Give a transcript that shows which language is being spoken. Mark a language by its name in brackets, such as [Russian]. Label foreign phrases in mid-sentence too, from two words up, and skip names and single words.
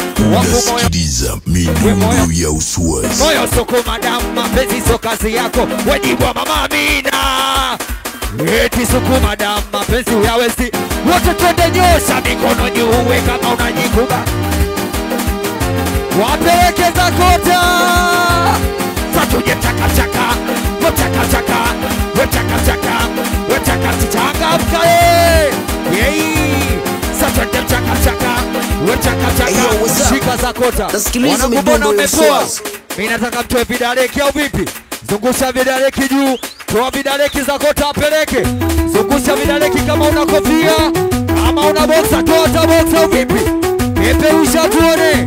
[Swahili] Wangu moyo midundo ya uswazi. Moyo sukuma damu, mapenzi so kazi yako. Wejibwa mama Amina, eti sukuma damu, mapenzi uyawezi. Wote twende nyosha mikono juu kama unajikuba. Wapeleke zakota, satuje chaka chaka, chaka chaka, chaka chaka, chaka chaka mkae. Yei, satuje chaka chaka, chaka chaka. Shika zakota, wanakubona umepoa. Mimi nataka mtoe vidaleki au vipi? Zungusha vidaleki juu, toa vidaleki zakota apeleke. Zungusha vidaleki kama una kofia, kama una boxa, toa ta boxa au vipi? Peperusha tuone.